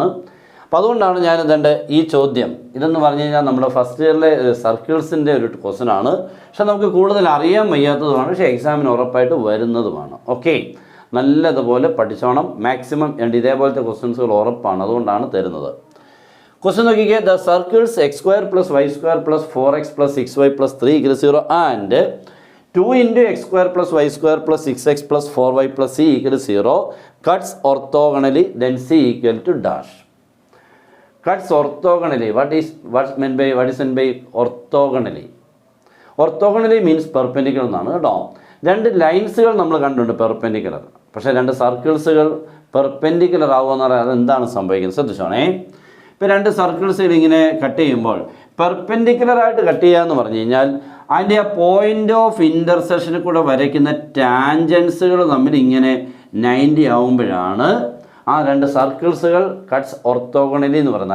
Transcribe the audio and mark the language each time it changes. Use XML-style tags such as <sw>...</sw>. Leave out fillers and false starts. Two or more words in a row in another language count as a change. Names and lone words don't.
<ml>അപ്പോൾ അതുകൊണ്ടാണ് ഞാൻ ഇതെൻ്റെ ഈ ചോദ്യം ഇതെന്ന് പറഞ്ഞു കഴിഞ്ഞാൽ നമ്മുടെ</ml> <en>first year</en> <ml>സർക്കിൾസിൻ്റെ ഒരു ക്വസ്റ്റൻ ആണ്. പക്ഷെ നമുക്ക് കൂടുതൽ അറിയാൻ വയ്യാത്തതുമാണ്, പക്ഷേ എക്സാമിന് ഉറപ്പായിട്ട് വരുന്നതുമാണ്. ഓക്കെ, നല്ലതുപോലെ പഠിച്ചോണം. മാക്സിമം ഇതേപോലത്തെ ക്വസ്റ്റ്യൻസുകൾ ഉറപ്പാണ്, അതുകൊണ്ടാണ് തരുന്നത്. ക്വസ്റ്റ്യൻ നോക്കിക്കേ.</ml> <en>the circles x² + y² + 4x + 6y + 3 = 0 ആൻഡ് 2 × x² + y² + 6x + 4y + c = 0 cuts orthogonally, then c = dash. Cuts orthogonally. What is meant by orthogonally? Orthogonally means perpendicular</en> <ml>എന്നാണ് കേട്ടോ. രണ്ട് ലൈൻസുകൾ നമ്മൾ കണ്ടിട്ടുണ്ട് പെർപെൻഡിക്കുലർ, പക്ഷേ രണ്ട് സർക്കിൾസുകൾ പെർപെൻഡിക്കുലർ ആവുമെന്ന് പറയാൻ അതെന്താണ് സംഭവിക്കുന്നത് ശ്രദ്ധിച്ചോണേ. ഇപ്പോൾ രണ്ട് സർക്കിൾസുകൾ ഇങ്ങനെ കട്ട് ചെയ്യുമ്പോൾ പെർപെൻഡിക്കുലറായിട്ട് കട്ട് ചെയ്യുക എന്ന് പറഞ്ഞു കഴിഞ്ഞാൽ അതിൻ്റെ ആ</ml> <en>point of intersection</en> <ml>കൂടെ വരയ്ക്കുന്ന ടാൻജൻസുകൾ തമ്മിൽ ഇങ്ങനെ 90 ആവുമ്പോഴാണ് ആ രണ്ട് സർക്കിൾസുകൾ</ml> <en>cuts orthogonally</en> <ml>എന്ന് പറയുന്നത്.</ml>